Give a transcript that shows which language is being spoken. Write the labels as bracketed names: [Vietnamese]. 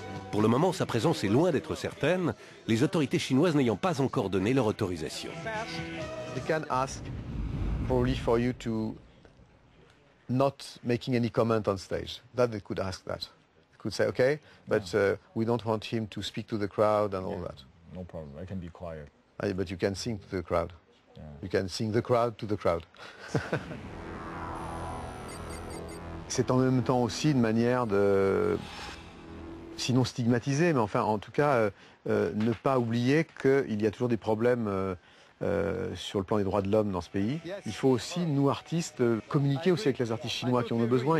[French] Pour le moment, sa présence est loin d'être certaine, les autorités chinoises n'ayant pas encore donné leur autorisation. [English] They can ask probably for you to not making any comment on stage. That they could ask that. They could say, okay, but we don't want him to speak to the crowd and all that. No problem, I can be quiet. But you can sing to the crowd. Yeah. You can sing the crowd to the crowd. [French] C'est en même temps aussi une manière de, sinon stigmatiser, mais enfin en tout cas ne pas oublier qu'il y a toujours des problèmes sur le plan des droits de l'homme dans ce pays. Il faut aussi, nous artistes, communiquer aussi avec les artistes chinois qui en ont besoin.